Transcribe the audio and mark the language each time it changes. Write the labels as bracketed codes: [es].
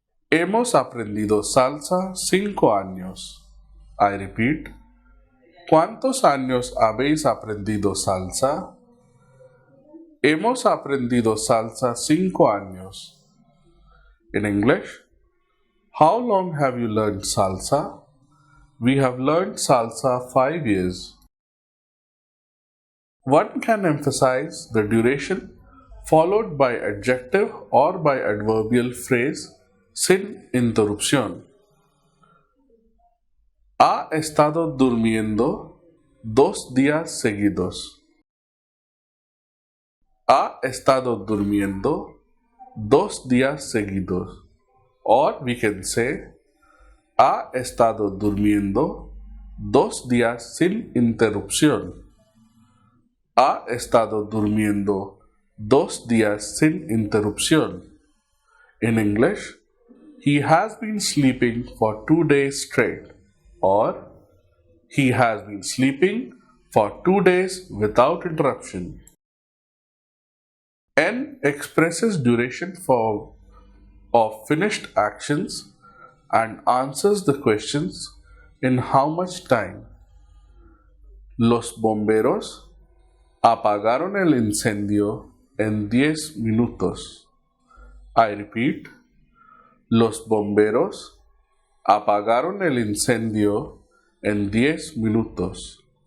[es] Hemos aprendido salsa 5 años. [en] I repeat. [es] ¿Cuántos años habéis aprendido salsa? Hemos aprendido salsa 5 años. [en] In English, how long have you learned salsa? We have learned salsa 5 years. One can emphasize the duration followed by adjective or by adverbial phrase sin interrupción. [es] Ha estado durmiendo 2 días seguidos. Ha estado durmiendo 2 días seguidos. [en] Or we can say, [es] ha estado durmiendo 2 días sin interrupción. Ha estado durmiendo 2 días sin interrupción. [en] In English, he has been sleeping for 2 days straight. Or, he has been sleeping for 2 days without interruption. N expresses duration of finished actions and answers the questions in how much time. [es] Los bomberos apagaron el incendio en 10 minutos. [en] I repeat. [es] Los bomberos apagaron el incendio en 10 minutos.